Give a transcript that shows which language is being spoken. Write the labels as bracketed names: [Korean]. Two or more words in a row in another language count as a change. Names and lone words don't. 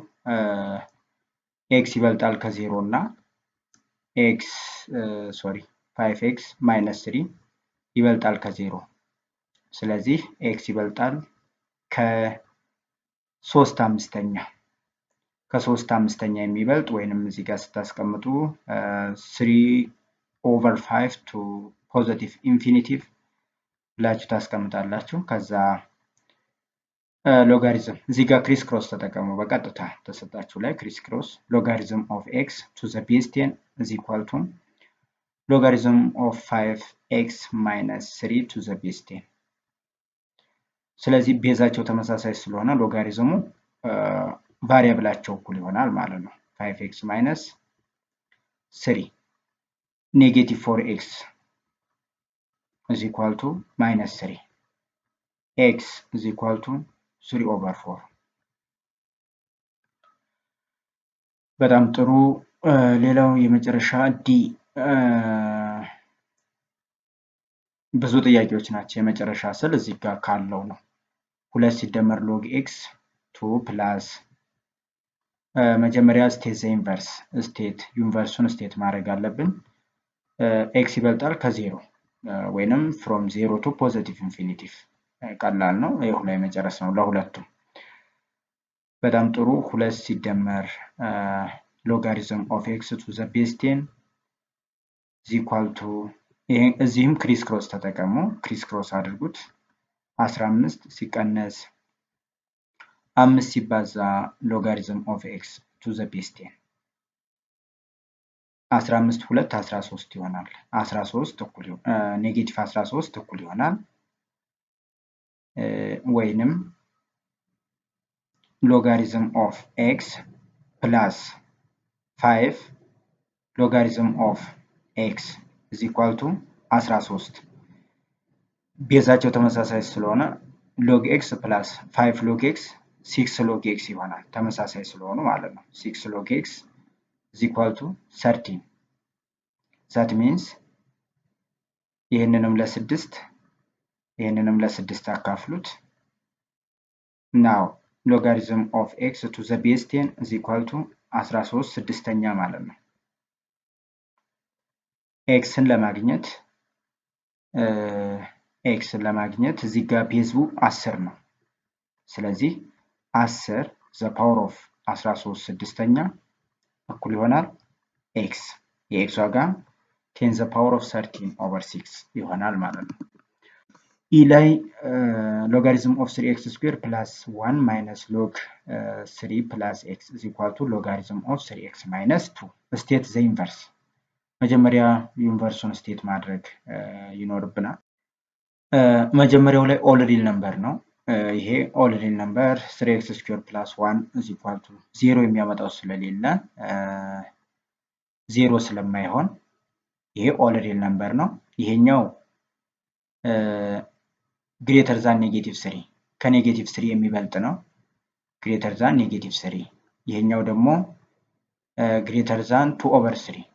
[Amharic] ኤክስ ይበልጣል ከ0 እና ኤክስ 5x ማይነስ 3 ይበልጣል ከ0። ስለዚህ ኤክስ ይበልጣል ከ3/5 ከ3/5 የሚበልጥ ወይንም እዚህ ጋር ስታስቀምጡ 3/5 [English] to positive infinitive [Amharic] ብላችሁ ታስቀምጣላችሁ። ከዛ [English] ሎጋሪዝም [Amharic] እዚህ ጋር [English] criss cross [Amharic] ተጠቀሙ። በቀጥታ ተሰጣችሁ ላይ [English] criss cross logarithm of x to the base 10 is equal to logarithm of 5x minus 3 to the base 10። [Amharic] ስለዚህ ቤዛቸው ተመሳሳይ ስለሆነ ሎጋሪዝሙ ቫሪያብላቸው እኩል ይሆናል ማለት ነው። [English] 5x minus 3 negative 4x is equal to minus 3 x is equal to 3/4። [Amharic] በጣም ጥሩ። ሌላው የመጨረሻ ዲ ብዙ ጥያቄዎች ናቸው። የመጨረሻ ስል እዚህ ጋር ካለው ነው 2 ሲደመር [English] log x [Amharic] 2 ፕላስ መጀመሪያ [English] state the inverse [Amharic] ስቴት ዩኒቨርሱን ስቴት ማድረግ አለብን። ኤክስ ይበልጣል ከ0 ወይንም [English] from 0 to positive infinitive [Amharic] ቀላል ነው። ይሄ ላይ መጨረስ ነው ለሁለቱም። በጣም ጥሩ። 2 ሲደመር [English] logarithm of x to the base 10 is equal to [Amharic] እዚህም [English] criss cross [Amharic] ተጠቀሙ። [English] criss cross [Amharic] አድርጉት። 15 ሲቀነስ 5 ሲባዛ [English] logarithm of x to the base 10 [Amharic] 15 2 13 ይሆናል። 13 እኩል ኔጌቲቭ 13 እኩል ይሆናል [English] ወይንም logarithm of x plus 5 logarithm of x is equal to 13 ቤዛቸው [Amharic] ተመሳሳይ ስለሆነ [English] log x plus 5 log x 6 log x [Amharic] ይሆናል። ተመሳሳይ ስለሆኑ ማለት ነው። [English] 6 log x is equal to 13 that means [Amharic] ይሄንንም ለ6 ይሄንንም ለ6 አካፍሉት። [English] now logarithm of x to the base 10 is equal to 13 [Amharic] ስድስተኛ ማለት ነው። ኤክስን ለማግኘት እዚህ ጋር ቤዙ 10 ነው። ስለዚህ [English] 10 the power of 13 [Amharic] ስድስተኛ እኩል ይሆናል ኤክስ የኤክስ ዋጋ [English] 10 the power of 13/6 [Amharic] ይሆናል ማለት ነው። ኢ ላይ [English] logarithm of 3x square plus 1 minus log 3 plus x is equal to logarithm of 3x minus 2 state the inverse። [Amharic] መጀመሪያ ዩኒቨርሱን ስቴት ማድረግ ይኖርብናል። መጀመሪያው ላይ [English] all real number [Amharic] ነው። ይሄ [English] all real number 3x square plus 1 is equal to 0 [Amharic] የሚያመጣው ስለሌለ 0 ስለማይሆን ይሄ [English] all real number [Amharic] ነው። ይሄኛው [English] greater than negative 3 [Amharic] ከኔጌቲቭ 3 የሚበልጥ ነው። [English] greater than negative 3 [Amharic] ይሄኛው ደግሞ [English] greater than 2/3